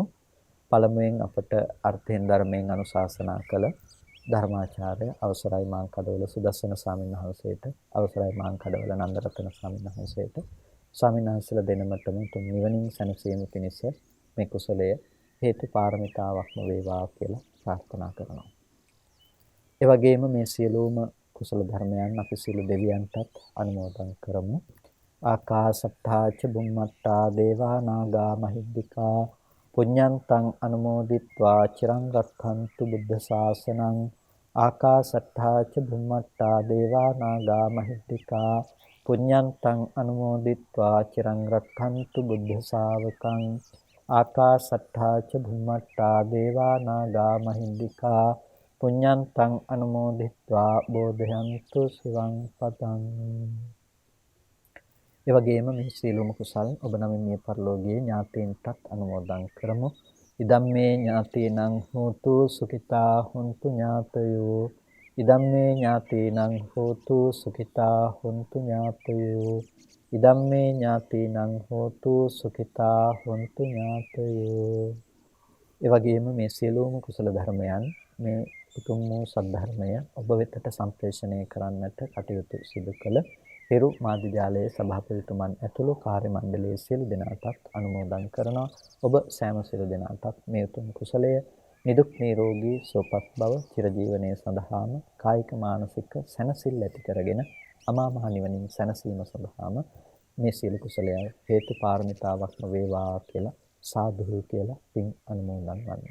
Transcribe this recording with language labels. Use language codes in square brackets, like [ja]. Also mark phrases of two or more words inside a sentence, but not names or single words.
[si] පළමුවෙන් අපට අර්ථයෙන් ධර්මයෙන් අනුශාසනා කළ ධර්මාචාර්ය අවසරයි මාංකඩවල සුදස්සන ස්වාමීන් වහන්සේට, අවසරයි මාංකඩවල නන්දරත්න ස්වාමීන් වහන්සේට, ස්වාමීන් වහන්සේලා දෙනමතම තුන් නිවනින් සැනසීම පිණිස මේ කුසලය හේතු පාරමිතාවක්ම වේවා කියලා ප්‍රාර්ථනා කරනවා. ඒ වගේම මේ සියලුම කුසල ධර්මයන් අපි සියලු දෙවියන්ටත් අනුමෝදන් කරමු. [pi] ආකාසත්තාච බුම්මත්තා දේවා නාග මහිද්దికා පුඤ්ඤන්තං අනුමෝදිත්වා චිරං රක්ඛන්තු බුද්ධ ශාසනං. ආකාසත්තාච බුම්මත්තා දේවා නාග මහිද්దికා පුඤ්ඤන්තං අනුමෝදිත්වා චිරං රක්ඛන්තු බුද්ධ ශාවකං. ආකාසත්තාච බුම්මත්තා දේවා නාග මහිද්దికා පුඤ්ඤන්තං අනුමෝදිත්වා බෝධයන්තු සිවං පතං. [si] ඒ වගේම මේ සීලොම කුසල් ඔබ නමින් මිය පරලෝකීය ඥාතීන්ටත් අනුමෝදන් කරමු. [pi] ඉදම්මේ ඥාතීනං හෝතු සුඛිතා හොන්තු ඥාතයෝ. ඉදම්මේ ඥාතීනං හෝතු සුඛිතා හොන්තු ඥාතයෝ. ඉදම්මේ ඥාතීනං හෝතු සුඛිතා හොන්තු ඥාතයෝ. [si] ඒ වගේම මේ සියලුම කුසල ධර්මයන් මේ උතුම් වූ සද්ධර්මය ඔබ වෙතට සම්ප්‍රේෂණය කරන්නට කටයුතු සිදු කළ හිරු මාධ්‍ය ජාලයේ සභාපතිතුමන් ඇතුළු කාර්ය මණ්ඩලයේ සියලු දෙනාටත් අනුමෝදන් කරනවා. ඔබ සෑම සියලු දෙනාටත් මේ උතුම් කුසලය නිදුක් නිරෝගී සුවපත් බව චිරජීවනයේ සඳහාම කායික මානසික සැනසෙල්ල ඇති කරගෙන අමා මහ නිවනින් සැනසීම සඳහාම මේ සියලු කුසලය හේතු පාරමිතාවක්ම වේවා කියලා සාදු කියලා පින් අනුමෝදන් වන්නේ.